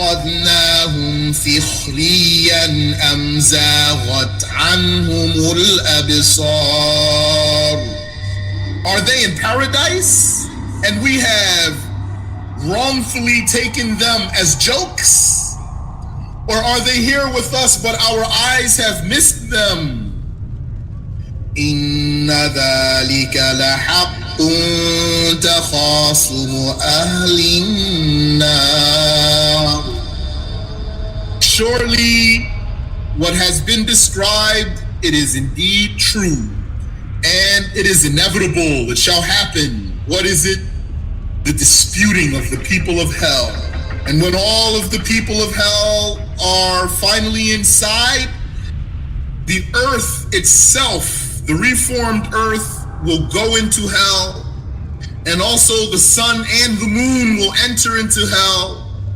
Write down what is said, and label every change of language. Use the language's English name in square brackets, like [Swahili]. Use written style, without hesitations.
[Arabic] أتخذناهم سخريا أم زاغت عنهم الأبصار. [English] Are they in paradise and we have wrongfully taken them as jokes? Or are they here with us but our eyes have missed them? [Arabic] إن ذلك لحق تخاصم أهل النار. [English] Surely what has been described, it is indeed true, and it is inevitable, it shall happen. What is it? The disputing of the people of hell. And when all of the people of hell are finally inside, the earth itself, the reformed earth, will go into hell, and also the sun and the moon will enter into hell.